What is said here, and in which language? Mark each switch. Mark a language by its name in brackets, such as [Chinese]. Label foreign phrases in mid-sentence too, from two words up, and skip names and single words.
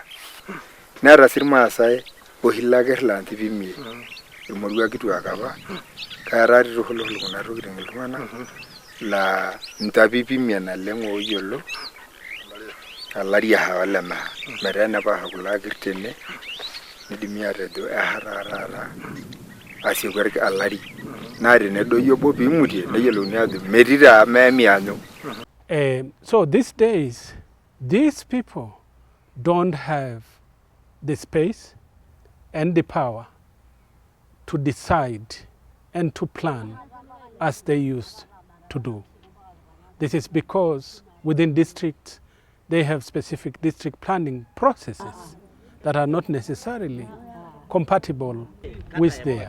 [Masai] Neeta sii irmaasai oshi lakerr laa ntipimie irmoruak kituak apa keeta tituhul kuna tokitin iltung'anak laa ntapipimie naleng ooyiolo alari olemeha metaa enepaaha kulo akerr tene nidimi atejo taata asieku alari naa tenedoyio obo piimutie neyiolouni ajo metii taa meemianyo. [English] So these days, these people don't have the space and the power to decide and to plan as they used to do. This is because within districts, they have specific district planning processes that are not necessarily compatible with theirs.